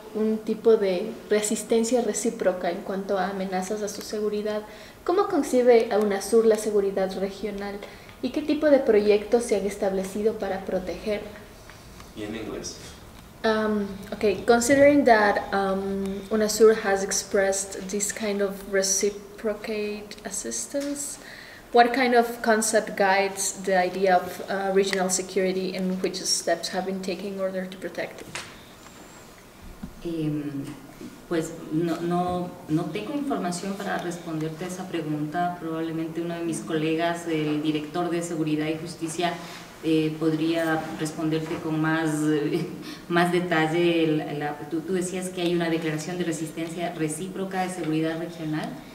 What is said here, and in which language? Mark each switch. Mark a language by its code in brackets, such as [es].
[es] un tipo de resistencia recíproca en cuanto a amenazas a su seguridad. ¿Cómo concibe a UNASUR la seguridad regional y qué tipo de proyectos se han establecido para proteger? Y en inglés. [en] Okay, considering that UNASUR has expressed this kind of reciprocate assistance, what kind of concept guides the idea of regional security and which steps have been taken in order to protect it? [es] Pues no tengo información para responderte a esa pregunta. Probablemente uno de mis colegas, el director de Seguridad y Justicia, podría responderte con más detalle. Tú decías que hay una declaración de resistencia recíproca de seguridad regional.